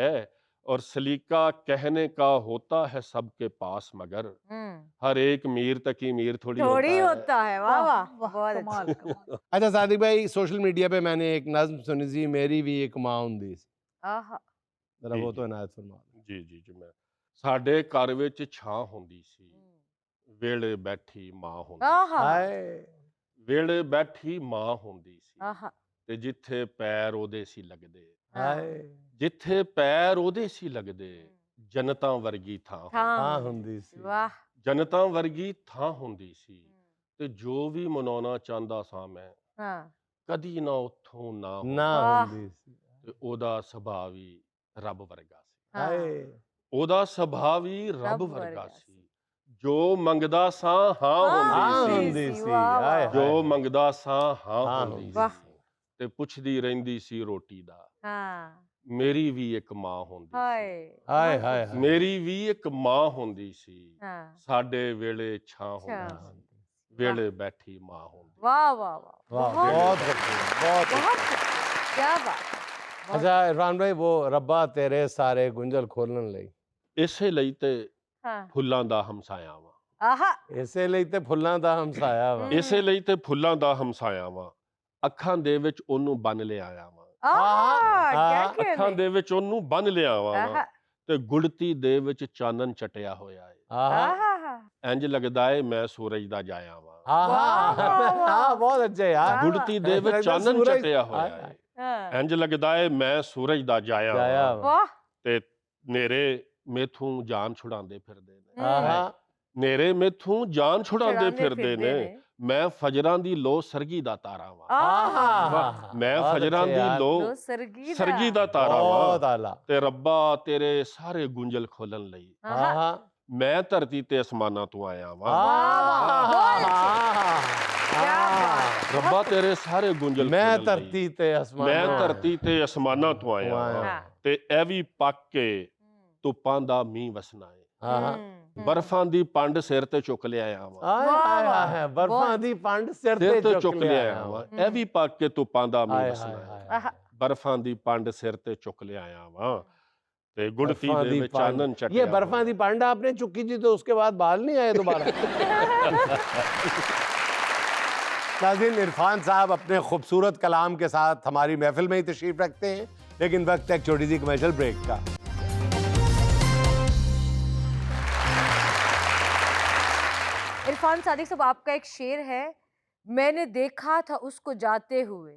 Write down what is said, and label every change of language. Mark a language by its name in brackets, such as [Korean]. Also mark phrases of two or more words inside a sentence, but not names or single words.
[Hindi] होता है, और सलीका कहने का होता है सबके पास, मगर हर एक मीर तक ही मीर थोड़ी थोड़ी होता है। होता है। वाह वाह, वाह, बहुत कमाल अच्छी। कमाल। अच्छा सादिक भाई, [English] social media [Hindi] पे मैंने एक नज्म सुनी थी, [Punjabi] ਮੇਰੀ ਭੀ ਇੱਕ ਮਾਂ ਹੁੰਦੀ ਸੀ। आहा, [Hindi] जरा जी, वो जी। तो इनायत फरमा। जी मैं [Punjabi] ਸਾਡੇ ਘਰ ਵਿੱਚ ਛਾਂ ਹੁੰਦੀ ਸੀ, ਵੇਲੇ ਬੈਠੀ ਮਾਂ ਹੁੰਦੀ ਸੀ, आहा, हाय ਵੇਲੇ ਬੈਠੀ ਮਾਂ ਹੁੰਦੀ ਸੀ, आहा, ਤੇ ਜਿੱਥੇ ਪੈਰ ਉਹਦੇ ਸੀ ਲੱਗਦੇ, हाय ਜਿੱਥੇ ਪੈਰ ਉਹਦੇ ਸੀ ਲੱਗਦੇ, ਜੰਨਤਾਂ ਵਰਗੀ ਥਾਂ ਹੁੰਦੀ, हाँ हाँ हुंदी हुंदी सी। सी। वाह, ਜੰਨਤਾਂ ਵਰਗੀ ਥਾਂ ਹੁੰਦੀ ਸੀ, ਤੇ ਜੋ ਵੀ ਮਨਾਉਣਾ ਚਾਹੁੰਦਾ ਸਾਂ ਮੈਂ, हाँ, ਕਦੀ ਨਾ ਉੱਥੋਂ ਨਾ ना ਹੁੰਦਾ, वाह, ਹੁੰਦੀ ਸੀ। ਤੇ ਉਹਦਾ ਸੁਭਾਅ ਵੀ ਰੱਬ ਵਰਗਾ ਸੀ, हाँ, हाय ਉਹਦਾ ਸੁਭਾਅ ਵੀ ਰੱਬ रब ਵਰਗਾ वर्गा ਸੀ, सी। ਜੋ ਮੰਗਦਾ ਸਾਂ ਹਾਂ हाँ ਹੁੰਦੀ हाँ ਸੀ, हुंदी सी, सी। वाह हाय वाह, हाय ਜੋ हाय। ਮੰਗਦਾ ਸਾਂ ਹਾਂ हाँ ਹੁੰਦੀ हुंदी वाह, ਸੀ, सी। ਤੇ ਪੁੱਛਦੀ ਰਹਿੰਦੀ ਸੀ ਰੋਟੀ ਦਾ, हाँ, ਮੇਰੀ ਵੀ ਇੱਕ ਮਾਂ ਹੁੰਦੀ हाय, ਸੀ, हाय [Hindi] बहुत हाय खूबसूरत। हाय। [Punjabi] ਮੇਰੀ ਵੀ ਇੱਕ ਮਾਂ ਹੁੰਦੀ ਸੀ, हाँ, ਸਾਡੇ ਵੇਲੇ ਛਾਂ [Hindi] अच्छा, [Punjabi] ਹੁੰਦੀ हाँ, ਸੀ, ਵੇਲੇ ਬੈਠੀ ਮਾਂ ਹੁੰਦੀ ਸੀ। वाह वाह वाह, वाह [Hindi] बहुत बहुत खूबसूरत, खूबसूरत, बहुत बहुत खूबसूरत। खूबसूरत, क्या बात है, बहुत अच्छा इरफान भाई, वो [Punjabi] ਰੱਬਾ ਤੇਰੇ ਸਾਰੇ ਗੁੰਜਲ ਖੋਲਣ ਲਈ, ਇਸੇ ਲਈ ਤੇ हाँ, ਫੁੱਲਾਂ ਦਾ ਹਮਸਾਇਆ ਵਾਂ, आहा, ਇਸੇ ਲਈ ਤੇ ਫੁੱਲਾਂ ਦਾ ਹਮਸਾਇਆ ਵਾ। ਇਸੇ ਲਈ ਤੇ ਫੁੱਲਾਂ ਦਾ ਹਮਸਾਇਆ ਵਾਂ, ਅੱਖਾਂ ਦੇ ਵਿੱਚ ਉਹਨੂੰ ਬੰਨ ਲਿਆਇਆ ਵਾਂ, [Hindi] आहा, क्या आहा, कहने? [Punjabi] ਅੱਖਾਂ ਦੇ ਵਿੱਚ ਉਹਨੂੰ ਬੰਨ ਲਿਆਵਾ ਵਾਂ, आहा, ਤੇ ਗੁੜਤੀ ਦੇ ਵਿੱਚ ਚਾਨਣ ਚਟਿਆ ਹੋਇਆ ਏ, आहा आहा, ਇੰਜ ਲੱਗਦਾ ਏ ਮੈਂ ਸੂਰਜ ਦਾ ਜਾਇਆ ਵਾਂ, आहा वाह, वाह, वाह। [Hindi] हाँ बहुत अच्छे यार। वाह। [Punjabi] ਗੁੜਤੀ ਦੇ [Hindi] ऐसा [Punjabi] ਵਿੱਚ [Hindi] लगता है [Punjabi] ਚਾਨਣ [Hindi] सूरज- [Punjabi] ਚਟਿਆ हाय, ਹੋਇਆ हाय। ਏ, हाँ, ਇੰਜ ਲੱਗਦਾ ਏ ਮੈਂ ਸੂਰਜ ਦਾ ਜਾਇਆ जाया ਵਾਂ, वा। वाह, ਤੇ ਨੇਰੇ ਮੇਥੋਂ ਜਾਨ ਛੁਡਾਉਂਦੇ ਫਿਰਦੇ ਨੇ, आहा ਨੇਰੇ ਮੇਥੋਂ ਜਾਨ ਛੁਡਾਉਂਦੇ [Hindi] छुड़ाने [Punjabi] ਫਿਰਦੇ फिरदे ਨੇ, ਮੈਂ ਫਜਰਾਂ ਦੀ ਲੋ ਸਰਗੀ ਦਾ ਤਾਰਾ ਵਾਂ, आहा, आहा ਮੈਂ [Hindi] बहुत [Punjabi] ਫਜਰਾਂ [Hindi] अच्छे [Punjabi] ਦੀ [Hindi] यार। [Punjabi] ਲੋ ਲੋ ਸਰਗੀਦਾ, ਸਰਗੀ ਦਾ ਤਾਰਾ [Hindi] बहुत [Punjabi] ਵਾਂ, [Hindi] आला। [Punjabi] ਤੇ ਰੱਬਾ ਤੇਰੇ ਸਾਰੇ ਗੁੰਝਲ ਖੋਲਣ ਲਈ आहा, आहा ਮੈਂ ਧਰਤੀ ਤੇ ਅਸਮਾਨਾਂ ਤੋਂ ਆਇਆ ਵਾਂ, [Hindi] क्या बात है, [Punjabi] ਰੱਬਾ ਤੇਰੇ ਸਾਰੇ ਗੁੰਝਲ मैं ਖੋਲਣ ਲਈ ਧਰਤੀ ਤੇ ਆਸਮਾਨ ਮੈਂ ਹਾਂ। ਧਰਤੀ ਤੇ ਅਸਮਾਨਾਂ ਤੋਂ ਆਇਆ ਆਇਆ। ਵਾਂ, हाँ, ਤੇ ਇਹ ਵੀ ਪੱਕ ਕੇ ਧੁੱਪਾਂ ਦਾ ਮੀਂਹ ਵਸਣਾ ਏ, आहा ਬਰਫਾਂ ਦੀ ਪੰਡ ਸਿਰ ਤੇ ਚੁੱਕ ਲਿਆਇਆ ਵਾਂ, हाय वाह, हाय वाह। हाय बर्फां [Hindi] बहुत। [Punjabi] ਦੀ ਪੰਡ ਸਿਰ ਸਿਰ ते ਤੇ चुक ਚੁੱਕ ले ਲਿਆਇਆ आया ਵਾਂ, वां। ਇਹ ਵੀ ਪੱਕ ਕੇ ਧੁੱਪਾਂ ਦਾ ਮੀਂਹ हाय ਵਸਣਾ हाय ਏ, हाय आहा, ਬਰਫਾਂ ਦੀ ਪੰਡ ਸਿਰ ਤੇ ਚੁੱਕ ਲਿਆਇਆ ਵਾਂ, ਤੇ ਗੁੜਤੀ बर्फां ਦੇ दी ਵਿੱਚ पंड। ਚਾਨਣ [Hindi] ये [Punjabi] ਚਟਿਆ ਬਰਫ਼ਾਂ ਦੀ ਪੰਡ [Hindi] आपने चुकी थी तो उसके बाद बाल नहीं आए दोबारा। नाज़रीन, इरफान साहब अपने खूबसूरत कलाम के साथ हमारी महफिल में ही तशरीफ रखते हैं, लेकिन वक्त है एक छोटी सी [English] commercial break [Hindi] का। इरफान सादिक साहब, आपका एक शेर है, मैंने देखा था उसको जाते हुए,